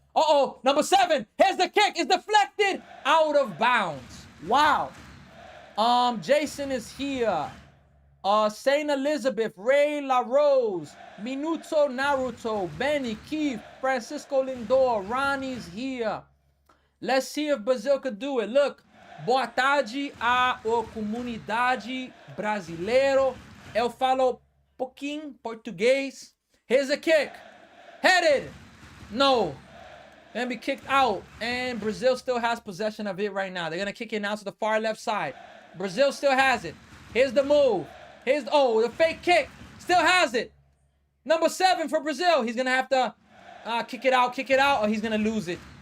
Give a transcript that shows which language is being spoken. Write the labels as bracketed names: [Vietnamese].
[English] Uh-oh, number 7. Here's the kick. It's deflected out of bounds. Wow. Jason is here. Saint Elizabeth, Ray La Rose, Minuto Naruto, Benny, Keith, Francisco Lindor, Ronnie's here. Let's see if Brazil could do it. [Portuguese] Look, boa tarde a comunidade brasileiro. Eu falo pouquinho português. [English] Here's a kick. Headed. No. Gonna be kicked out, and Brazil still has possession of it right now. They're gonna kick it now to the far left side. Brazil still has it. Here's the move. Here's the fake kick. Still has it. Number 7 for Brazil. He's gonna have to kick it out, or he's gonna lose it.